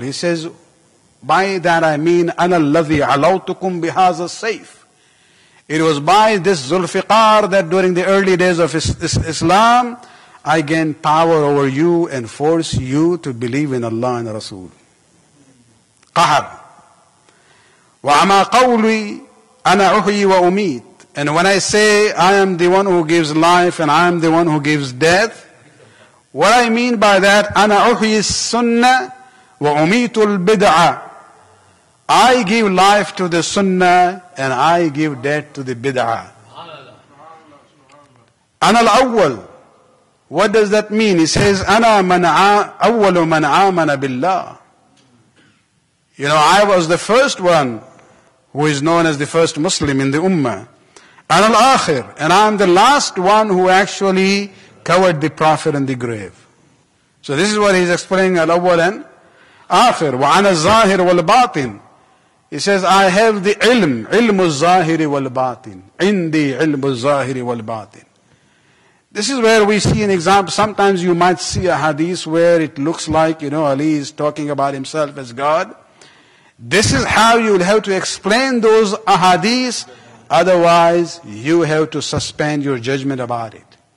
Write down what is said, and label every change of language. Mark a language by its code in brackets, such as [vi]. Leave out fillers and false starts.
[en] He says, by that I mean, [ar] أَنَا الَّذِي عَلَوْتُكُمْ بِهَذَا السَّيْفِ. [en] It was by this Zulfiqar that during the early days of Islam, I gained power over you and force you to believe in Allah and Rasul. [ar] Qahar. وَعَمَا قَوْلِي أَنَا أُحْيِي وَأُمِيتُ [en] And when I say I am the one who gives life and I am the one who gives death, what I mean by that, [ar] أَنَا أُحْيِي السُّنَّةِ وَأُمِيتُ الْبِدْعَةِ. [en] I give life to the sunnah and I give death to the bid'ah. [ar] أَنَا الْأَوَّلُ. [en] What does that mean? He says, [ar] أَنَا أَوَّلُ مَنْ آمَنَ بِاللَّهِ. [en] You know, I was the first one who is known as the first Muslim in the Ummah. [ar] أَنَا الْآخِرُ. [en] And I am the last one who actually covered the Prophet in the grave. So this is what he's explaining, al-awwal and akhir. [ar] وَعَنَا الظَّاهِرُ وَالْبَاطِنِ. [en] He says, I have the ilm [ar] الظاهر والباطن. عندي علم الظاهر والباطن. [en] This is where we see an example. Sometimes you might see a hadith where it looks like, Ali is talking about himself as God. This is how you will have to explain those ahadith. Otherwise, you have to suspend your judgment about it.